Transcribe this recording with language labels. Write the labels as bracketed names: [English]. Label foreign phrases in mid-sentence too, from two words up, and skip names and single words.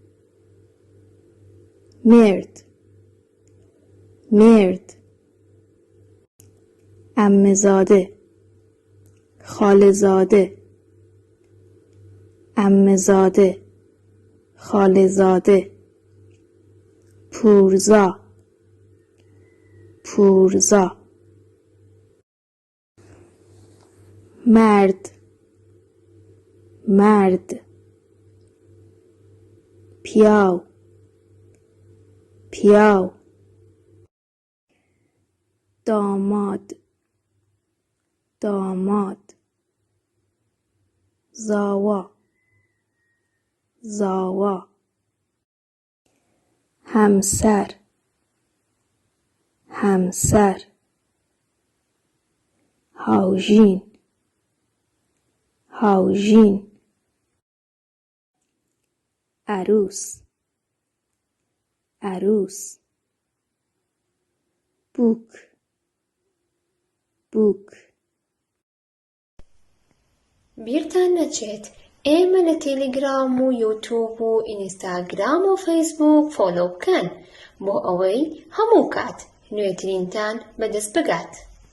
[Persian] مرد، مرد. عمه‌زاده، خاله‌زاده. عمه‌زاده، خاله‌زاده. [Central Kurdish] پورزا، پورزا. [Persian] مرد، مرد. [Central Kurdish] پیاو، پیاو. [Persian] داماد، داماد. [Central Kurdish] زاوا، زاوا. [Persian] همسر همسر [Central Kurdish] هاوژین هاوژین [Persian] عروس عروس [Central Kurdish] بوک بوک بیرتان نەچێت ئێمە لە تێلێگرام و یوتیوب و ئینستاگرام و فەیسبووک فۆلۆ بکەن بۆ ئەوەی هەموو کات نوێترینتان بەدەست بگات.